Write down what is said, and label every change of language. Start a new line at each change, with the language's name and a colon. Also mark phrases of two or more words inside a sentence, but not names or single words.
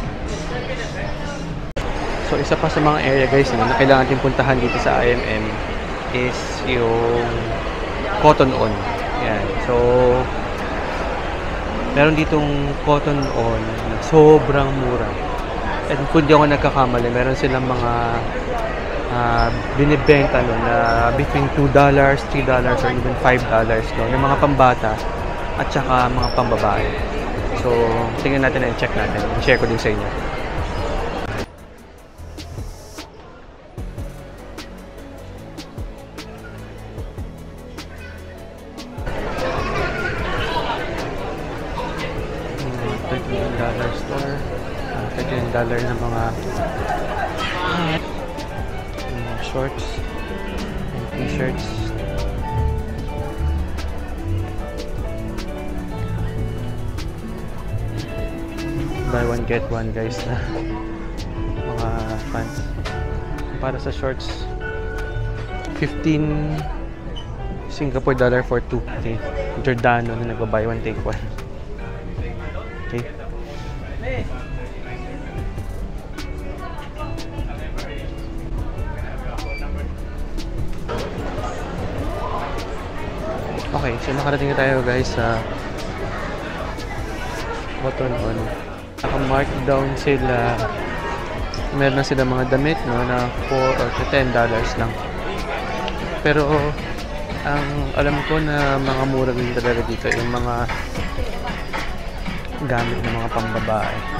Filipino: So isa pa sa mga area guys na kailangan natin puntahan dito sa IMM is yung
English: Cotton On.
Filipino: Yan. So meron ditong
English: Cotton On
Filipino: na sobrang mura. And kung di ako nagkakamali, meron silang mga binibenta no, na
English: between $2, $3, or even $5
Filipino: no, ng mga pambata at saka mga pambabae. So, tingnan natin and check natin. I-share ko din sa inyo.
English: $13 store.
Filipino: $13 na mga
English: shorts and t-shirts. Buy one get one
Filipino: guys na mga
English: pants.
Filipino: Para sa shorts, 15
English: Singapore dollar for 2.
Filipino: Okay. Giordano na nagba-
English: buy one take one.
Filipino: Okay. Okay, so nakarating na tayo guys sa
English: Cotton On.
Filipino: Naka-markdown sila. Meron na sila mga damit no, na $4 or $10 lang. Pero ang alam ko na mga mura din talaga dito yung mga gamit ng mga pambabae.